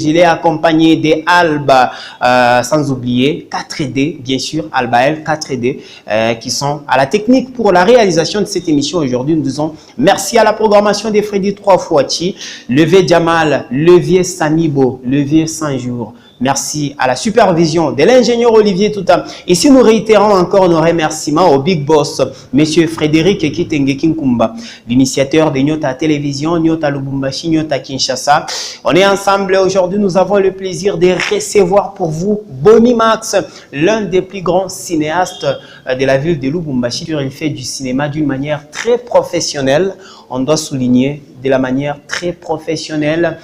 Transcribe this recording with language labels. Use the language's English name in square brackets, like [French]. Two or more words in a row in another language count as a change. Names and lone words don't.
[French] Il est accompagné des Alba, sans oublier 4D, bien sûr, Alba L 4D, qui sont à la technique pour la réalisation de cette émission. Aujourd'hui, nous disons merci à la programmation des Freddy 3 Fouachi, Levier Jamal, Levier Samibo, Levier Saint-Jour. Merci à la supervision de l'ingénieur Olivier Touta. Ici, nous réitérons encore nos remerciements au Big Boss, monsieur Frédéric Kitenge Kinkumba, l'initiateur de Nyota Télévision, Nyota Lubumbashi, Nyota Kinshasa. On est ensemble aujourd'hui. Nous avons le plaisir de recevoir pour vous Bonnie Max, l'un des plus grands cinéastes de la ville de Lubumbashi. Il fait du cinéma d'une manière très professionnelle. On doit souligner de la manière très professionnelle.